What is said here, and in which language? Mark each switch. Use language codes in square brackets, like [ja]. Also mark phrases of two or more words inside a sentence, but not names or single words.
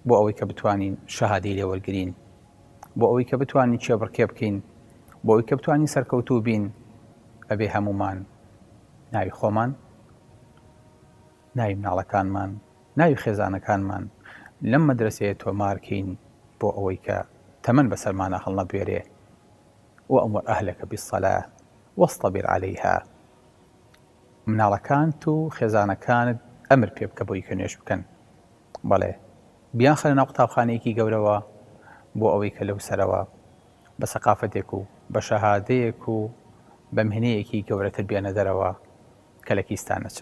[ckb] بۆ ئەوەی کە بتوانین شەهادەی لێوەرگرین، بۆ ئەوەی کە بتوانین چێبڕکێ بکەین، بۆ ئەوەی کە بتوانین سەرکەوتوو بین، ئەبێ هەمومان ناوی خۆمان، ناوی مناڵەکانمان، ناوی خێزانەکانمان لەم مەدرسەیە تۆمارکەین بۆ ئەوەی کە تەمەن بەسەرمانە هەڵنەبوێرێ. [ar] وأمر أهلك بالصلاة واصطبر عليها. [ckb] مناڵەکانت و خێزانەکانت ئەمر پێ بکە بۆی کە نوێژ بکەن. بەڵێ بیان خەنە ناو قوتابخانەیەکی گەورەوە بۆ ئەوەی کە لەو سەرەوە بە سەقافەتێک و بە شەهادەیەک و بە مهنەیەکی گەورەتر بێنە دەرەوە کە لە کیستان نەچن.